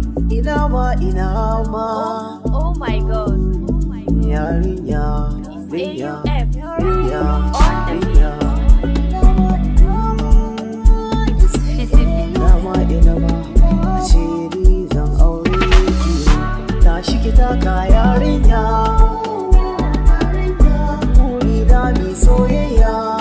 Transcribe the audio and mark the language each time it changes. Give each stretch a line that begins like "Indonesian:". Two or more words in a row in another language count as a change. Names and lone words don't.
Hausa: Ina ma, ina ma.
English: Oh, oh my God. Oh my God.
Hausa: Yarinya, It's yarinya, A U F. yarinya,
English: On the yarinya.
Hausa: beat. Ina ma, ina ma. A ce ni zan aure ki. Tashi ki taka, yarinya. Buri na mi soyayya.